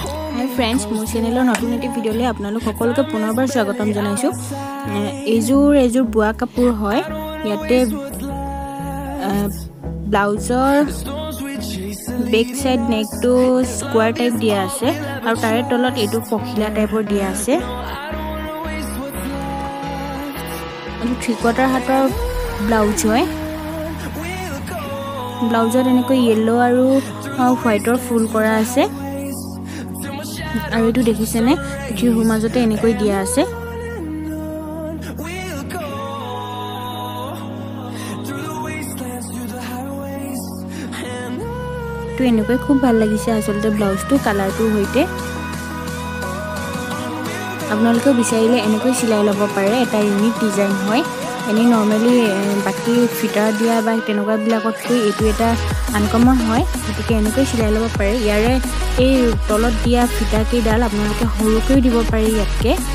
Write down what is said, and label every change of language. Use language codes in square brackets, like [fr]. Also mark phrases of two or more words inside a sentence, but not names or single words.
[en] Hi friends [as] মোৰ চেনেলৰ নতুন এটি ভিডিঅ'লৈ আপোনালোক সকলোকে পুনৰবাৰ স্বাগতম জনাইছোঁ এযোৰ বোৱা কাপোৰ হয় যাতে ব্লাউজৰ [en] back side neck to square type [as] দিয়া আছে আৰু তাৰে তলত এটা পখিলা টাইপৰ দিয়া আছে এটা 3/4 হাতৰ ব্লাউজ হয় ব্লাউজৰ এনেকৈ য়েল' আৰু হোৱাইটৰ ফুল কৰা আছে আৰু এটো দেখিছেনে পিঠিৰ হুমাজতে এনেকৈ দিয়া আছে তো এনেকৈ খুব ভাল লাগিছে আসলতে ব্লাউজটো কালাৰটো হইতে আপোনালোকে বিচাৰিলে এনেকৈ সিলাই লব পাৰে এটা ইউনিক ডিজাইন হয় এনে নরমালি বাকি ফিটাৰ দিয়া বা তেনেকুৱা বিলাকতকৈ এটো এটা আনকমন হয় গতিকে এনেকৈ সিলাই লব পাৰে ইয়াৰে এই তলত দিয়া ফিটা কেইডাল আপোনালোকে হৰুকৈ দিব পাৰে ইয়াতকে